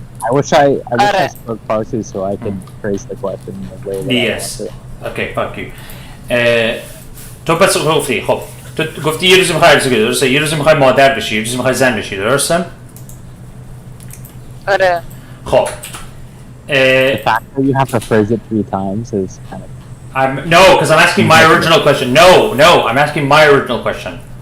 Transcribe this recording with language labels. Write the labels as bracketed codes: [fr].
[en] I wish I spoke Farsi so I could phrase the question in the way that Yes. I want it. Okay, fuck you. [fa] تو پس گفتی خب تو گفتی یه روزی میخوای عروسی کنی درسته؟ یه روزی میخوای مادر بشی، یه روزی میخوای زن بشی درسته؟ آره. خب [en] The fact that you have to phrase it 3 times is kind of... No, because I'm asking my original question. No, I'm asking my original question.